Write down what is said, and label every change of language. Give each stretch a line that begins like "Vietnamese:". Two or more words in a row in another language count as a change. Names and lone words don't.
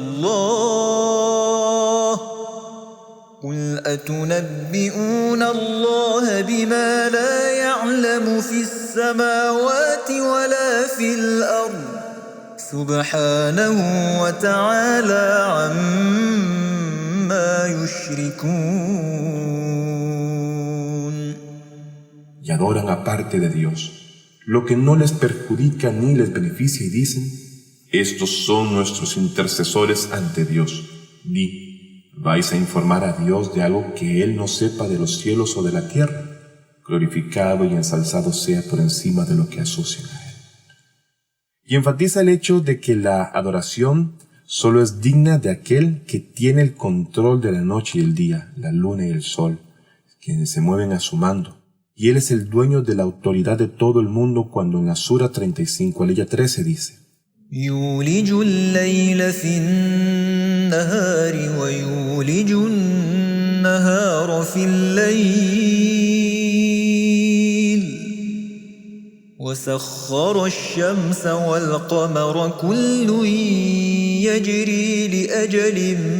Arabic: الله قل أتنبئون الله بما لا يعلم في السماوات ولا في الأرض سبحانه وتعالى عما يشركون.
Spanish: Y adoran aparte de Dios lo que no les perjudica ni les beneficia y dicen: estos son nuestros intercesores ante Dios. Di: ¿vais a informar a Dios de algo que Él no sepa de los cielos o de la tierra? Glorificado y ensalzado sea por encima de lo que asocian a Él. Y enfatiza el hecho de que la adoración solo es digna de aquel que tiene el control de la noche y el día, la luna y el sol, quienes se mueven a su mando. Y Él es el dueño de la autoridad de todo el mundo cuando en la Sura 35, aleya 13 dice:
Arabic: يولج الليل في النهار ويولج النهار في الليل وسخر الشمس والقمر كل يجري لأجل